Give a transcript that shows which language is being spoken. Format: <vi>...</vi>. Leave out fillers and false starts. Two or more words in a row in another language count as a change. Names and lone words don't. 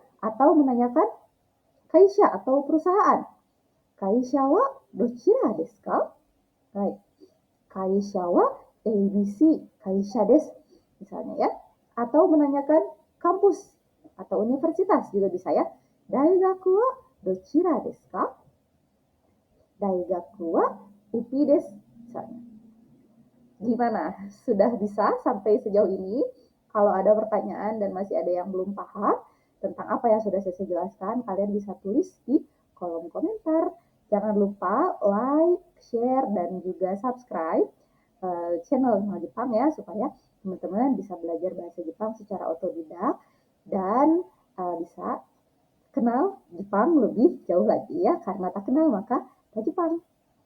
<id>Atau menanyakan kaisha atau perusahaan.</id> <ja>会社はどちらですか? Hai. 会社はABC会社です.</ja> <id>Misalnya ya. Atau menanyakan kampus atau universitas juga bisa ya.</id> <ja>大学はどちらですか?大学はUPIです.</ja> <id>Misalnya. Gimana? Sudah bisa sampai sejauh ini? Kalau ada pertanyaan dan masih ada yang belum paham tentang apa yang sudah saya jelaskan, kalian bisa tulis di kolom komentar. Jangan lupa like, share, dan juga subscribe channel Hima Jepang ya, supaya teman-teman bisa belajar bahasa Jepang secara otodidak dan bisa kenal Jepang lebih jauh lagi ya, karena tak kenal maka tak Jepang.</id>